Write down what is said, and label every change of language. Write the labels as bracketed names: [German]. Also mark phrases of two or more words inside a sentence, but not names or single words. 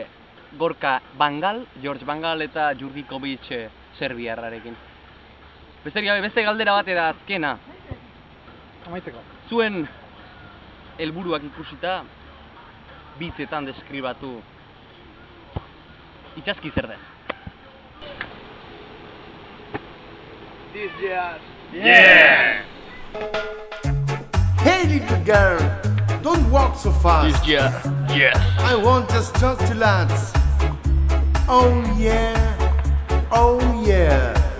[Basque] Gorka Bangal, George Bangal eta Jurdikovic serbiarrarekin. Beste galdera bat eta azkena. Amaitzeko. Zuen helburuak ikusita bitzetan deskribatu itxaski zer den. [English] This year. Yeah! Hey little girl, don't walk so fast. This year, yes. I want just talk to lads. Oh yeah, oh yeah.